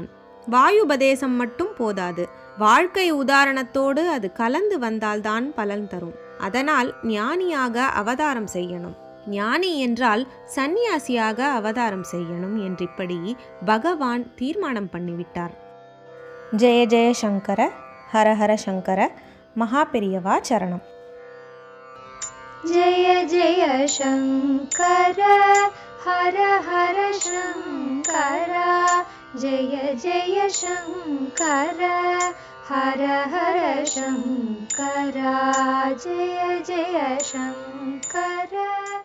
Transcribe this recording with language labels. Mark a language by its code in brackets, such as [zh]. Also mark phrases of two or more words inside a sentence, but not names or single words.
[ta] வாயுபதேசம் மட்டும் போதாது, வாழ்க்கை உதாரணத்தோடு அது கலந்து வந்தால்தான் பலன் தரும். அதனால் ஞானியாக அவதாரம் செய்யணும். ஞானி என்றால் சந்நியாசியாக அவதாரம் செய்யணும் என்றிப்படி பகவான் தீர்மானம் பண்ணிவிட்டார். [sa] जय जय शङ्कर, हर हर शङ्कर, [ta] மகா பெரியவா சரணம். [sa] जय जय शङ्कर हर हर शङ्कर, जय जय शङ्कर हर हर शङ्कर, जय जय शङ्कर।